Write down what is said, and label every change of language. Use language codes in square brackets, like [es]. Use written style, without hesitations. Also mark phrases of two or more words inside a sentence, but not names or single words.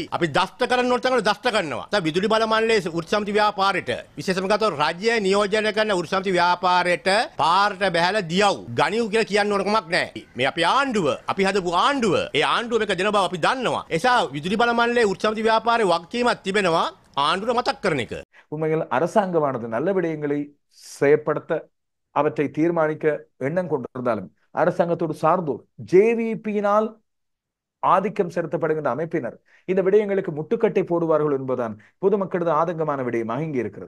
[si] අපි දෂ්ට කරන්න ඕන තරම් දෂ්ට කරනවා. දැන් විදුලි බල මණ්ඩලයේ වෘත්ති සමිති ව්‍යාපාරයට විශේෂම ගත්තොත් රාජ්‍ය නියෝජනය කරන වෘත්ති සමිති ව්‍යාපාරයට පාරට බහැලා දියව් ගනිව් කියලා කියන්න ඕන කමක් නැහැ. මේ අපේ ආණ්ඩුව, අපි හදපු ආණ්ඩුව. ඒ ආණ්ඩුව මේක දෙන බව අපි දන්නවා. ඒ නිසා විදුලි බල මණ්ඩලයේ වෘත්ති සමිති ව්‍යාපාරයේ වගකීමක් තිබෙනවා ආණ්ඩුව මතක් කරන එක. [ta] உண்மையில் அரசாங்கமானது நல்ல விடயங்களை செயற்படுத்த அவற்றை தீர்மானிக்க எண்ணம் கொண்டிருந்தாலும் அரசாங்கத்தோடு சார்ந்தோர் ஜேவிபியினால் ஆதிக்கம் செலுத்தப்படுகின்ற அமைப்பினர் இந்த விடயங்களுக்கு முட்டுக்கட்டை போடுவார்கள் என்பதுதான் பொதுமக்களது ஆதங்கமான விடயமாக இங்கே இருக்கிறது.